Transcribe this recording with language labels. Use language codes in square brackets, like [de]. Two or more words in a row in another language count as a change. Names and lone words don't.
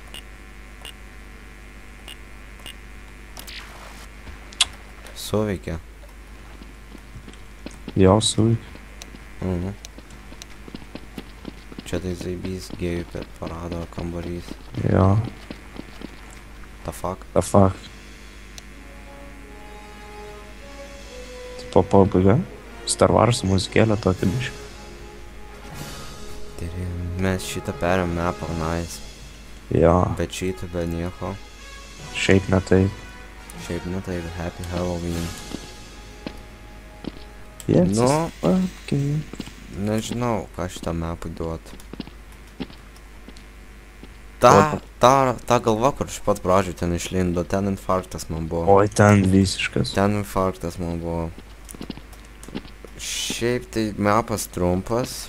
[lt] Suveikė. Jo, suveikė. Mhm. Čia tai zaibys gėjų parado kambarys. Jo. [en] The fuck? The fuck. [lt] Tipo pabaiga. Star Wars muzikėlė tokia biškai. Mes šitą perėm mapą, nice. Jo. Be cheatų, be nieko. Šiaip ne taip. Šiaip ne taip, [en] happy Halloween. Yes. [lt] Nu, [en] Okay. [lt] nežinau, ką šitą mapą duot. Ta galva, kur iš pat pradžių ten išlindo, ten infarktas man buvo. Oi, ten visiškas. Ten infarktas man buvo. Šiaip tai mapas trumpas.